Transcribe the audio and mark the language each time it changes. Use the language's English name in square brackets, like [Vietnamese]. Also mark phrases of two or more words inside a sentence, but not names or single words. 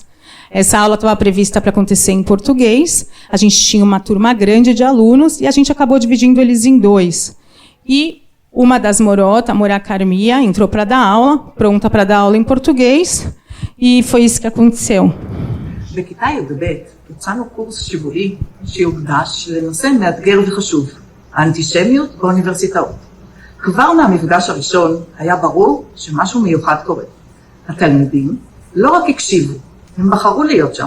[Portuguese] Essa aula estava prevista para acontecer em português, a gente tinha uma turma grande de alunos, e a gente acabou dividindo eles em 2. E uma das Morot, a Morá Carmia, entrou para dar aula, pronta para dar aula em português, e foi isso que aconteceu. [Hebrew] בכיתה י"ב הצענו קורס שבועי שיוקדש לנושא מאתגר וחשוב, האנטישמיות באוניברסיטאות. כבר מהמפגש הראשון היה ברור שמשהו מיוחד קורה. התלמידים לא רק הקשיבו, הם בחרו להיות שם.